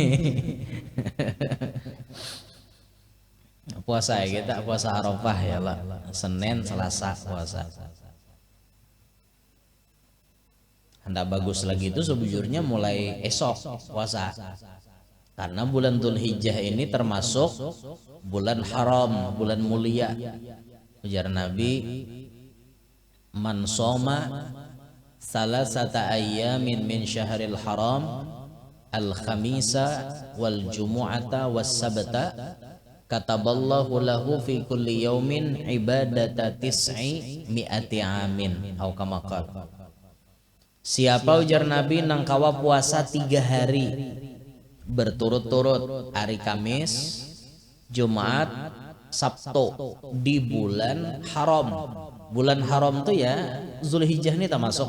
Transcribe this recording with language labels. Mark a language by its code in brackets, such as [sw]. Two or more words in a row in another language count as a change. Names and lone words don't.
[bjn] Puasa ya kita puasa Arafah ya lah, Senin Selasa puasa. Hendak bagus lagi itu sebujurnya mulai esok puasa, karena bulan Dzulhijjah ini termasuk bulan haram, bulan mulia. Ujar Nabi, [ar] من صام ثلاثة أيام من شهر الحرام الخميس والجمعة والسبت كتب الله له في كل يوم عبادة تسع مائة عام atau كما قال. [bjn] Siapa ujar Nabi nang kawa puasa 3 hari berturut-turut, hari Kamis, Jumat, Sabtu di bulan haram. Bulan haram tuh ya Zulhijjah ini termasuk.